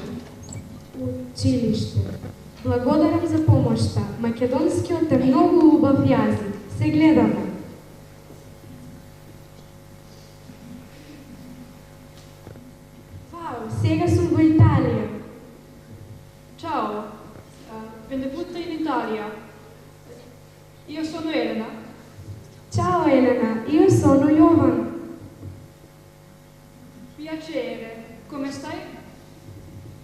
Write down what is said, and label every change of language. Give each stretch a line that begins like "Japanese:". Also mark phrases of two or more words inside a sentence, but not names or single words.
Macedonian: Училиште. Благодарам за помошта. Македонскиот е многу убав јазик. Се гледаме. Вау, сега сум во Италија.
Italian: Ciao, benvenuta in Italia. Io sono Elena. Ciao Elena, io sono Jovan. Piacere, come stai?